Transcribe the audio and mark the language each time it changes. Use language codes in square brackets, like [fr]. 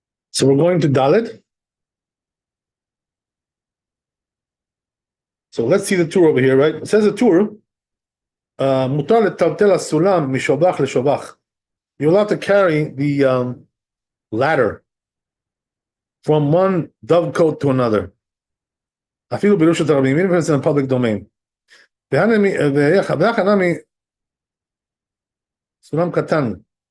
[en] So we're going to Dalet. So let's see the tour over here, right? It says the tour. [he] מותר לטלטל הסולם משובח לשובח. [en] You're allowed to carry the ladder from one dovecote to another. [he] אפילו ברשות הרבים, [en] even if it's in a public domain. [he] סולם קטן.